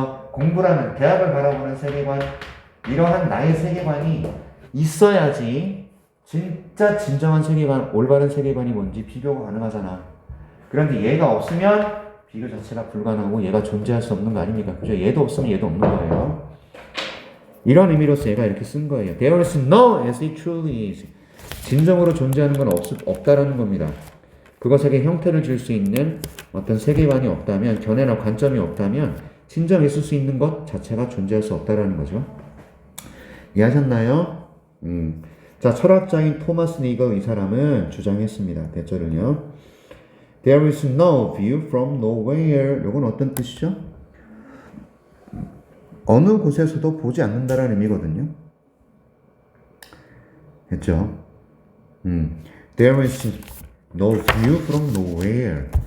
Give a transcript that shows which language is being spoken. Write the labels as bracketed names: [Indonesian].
[Korean] 공부라는 대학을 바라보는 세계관, 이러한 나의 세계관이 있어야지 진짜 진정한 세계관, 올바른 세계관이 뭔지 비교가 가능하잖아. 그런데 얘가 없으면 비교 자체가 불가능하고 얘가 존재할 수 없는 거 아닙니까? 그죠? 얘도 없으면 얘도 없는 거예요. 이런 의미로서 얘가 이렇게 쓴 거예요. [English] There is no as it truly is. [Korean] 진정으로 존재하는 건 없다라는 겁니다. 그것에게 형태를 줄 수 있는 어떤 세계관이 없다면, 견해나 관점이 없다면 진정 있을 수 있는 것 자체가 존재할 수 없다라는 거죠. 이해하셨나요? 자, 철학자인 토마스 니거 이 사람은 주장했습니다. 대절을요. [English] There is no view from nowhere. [Korean] 이건 어떤 뜻이죠? 어느 곳에서도 보지 않는다라는 의미거든요. 됐죠? [English] There is no view from nowhere.